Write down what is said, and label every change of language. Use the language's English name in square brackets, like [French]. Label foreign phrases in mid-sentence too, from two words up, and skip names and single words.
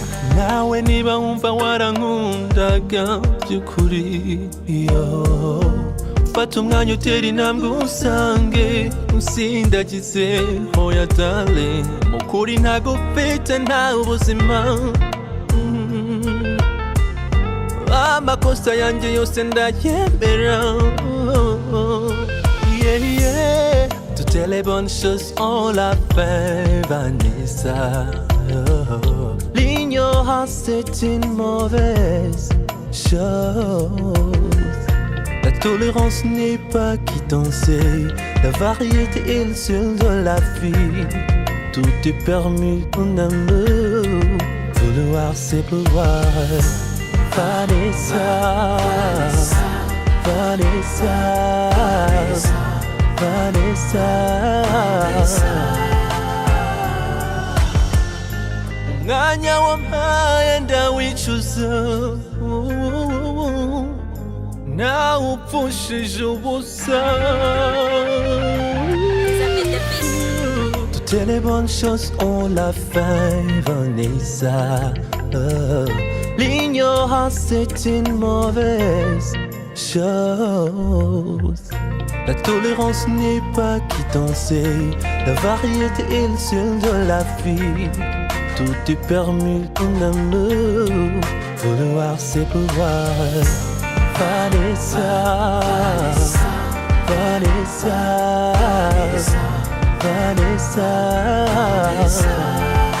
[Kinyarwanda] nawe niba wumva warankundaga by'ukuri yo fata umwanya utera intambwe usange usindagize hoya darling mukuri ntago ufite nta ubuzima amakosa yanjye yose ndayemera [English] yeah yeah [French] toutes les bonnes choses on l'a fait Vanessa l'ignorance c'est une mauvaise chose la tolérance n'est pas quittance la variété est le seul de la vie tout est permis mon amour vouloir c'est pouvoir Vanessa, Vanessa, Vanessa, [Kinyarwanda] umwanya wampaye ndawicuza nawe upfushije ubusa [French] toutes les bonnes choses ont la fin Vanessa l'ignorance c'est une mauvaise chose la tolérance n'est pas quittance la variété est le seul de la vie tout est permis mon amour vouloir c'est pouvoir Vanessa Vanessa Vanessa